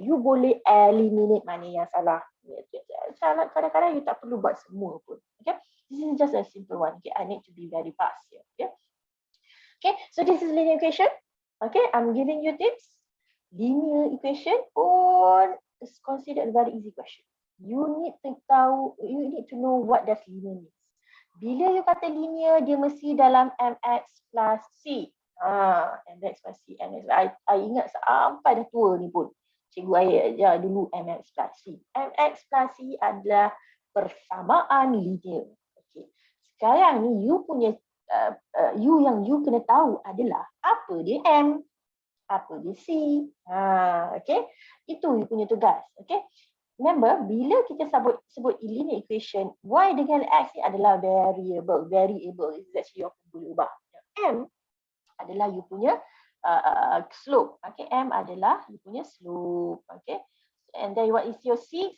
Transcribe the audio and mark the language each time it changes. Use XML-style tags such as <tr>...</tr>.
<ms>You boleh eliminate mana yang salah. Kadang-kadang you tak perlu buat semua pun.</ms> <en>Okay, this is just a simple one. Okay, I need to be very fast here. Okay, so this is linear equation. Okay, I'm giving you tips. Linear equation pun is considered a very easy question. You need to know what does linear mean.</en> <ms>Bila you kata linear, dia mesti dalam mx plus c. Mx plus c. I ingat sampai dah tua ni pun. Cikgu ajar dulu mx plus c. Mx plus c adalah persamaan linear. Okay. Sekarang ni you punya yang you kena tahu adalah apa dia m, apa dia c. Okay. Itu you punya tugas. Okay. Remember, bila kita sebut linear equation, y dengan x ni adalah variable.</ms> <en>Is actually your</en> <ms>berubah. M adalah you punya slope. Okay, M adalah you punya slope.</ms> <en>Okay, and then what is your C?</en>